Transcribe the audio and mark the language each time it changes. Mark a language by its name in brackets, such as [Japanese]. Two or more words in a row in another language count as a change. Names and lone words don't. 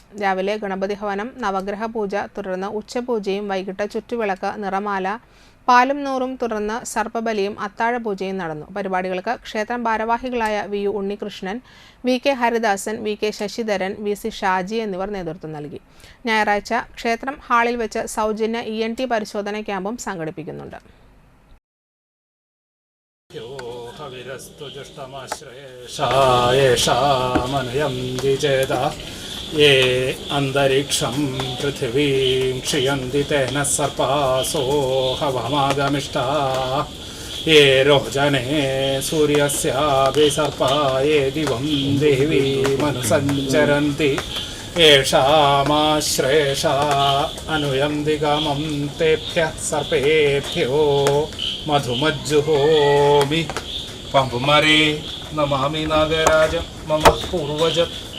[Malayalam] രാവിലെ ഗണപതി ഹവനം, നവഗ്രഹ പൂജ, തുടർന്ന് ഉച്ചപൂജയും വൈകിട്ട് ചുറ്റുവിളക്ക്, നിറമാല, പാലും നൂറും, തുടർന്ന് സർപ്പബലിയും അത്താഴപൂജയും നടന്നു. പരിപാടികൾക്ക് ക്ഷേത്രം ഭാരവാഹികളായ വി.യു. ഉണ്ണികൃഷ്ണൻ, വി.കെ. ഹരിദാസൻ, വി.കെ. ശശിധരൻ, വി.സി. ഷാജി എന്നിവർ നേതൃത്വം നൽകി. ഞായറാഴ്ച ക്ഷേത്രം ഹാളിൽ വെച്ച് സൗജന്യ ENT പരിശോധന ക്യാമ്പും സംഘടിപ്പിക്കുന്നുണ്ട്. [Sanskrit] ये अंतरिक्षं पृथिवीं क्षियन्ति तेन सर्पासो हवमागमिष्टा ये रोचने सूर्यस्यापि सर्पा ये दिवं देवीमनुसञ्चरन्ति येषामाश्रेषा अनुयन्ति कामं तेभ्यः सर्पेभ्यो मधुमज्जुहोमि पम्पुमरे नमामि नागराजं मम पूर्वजम्.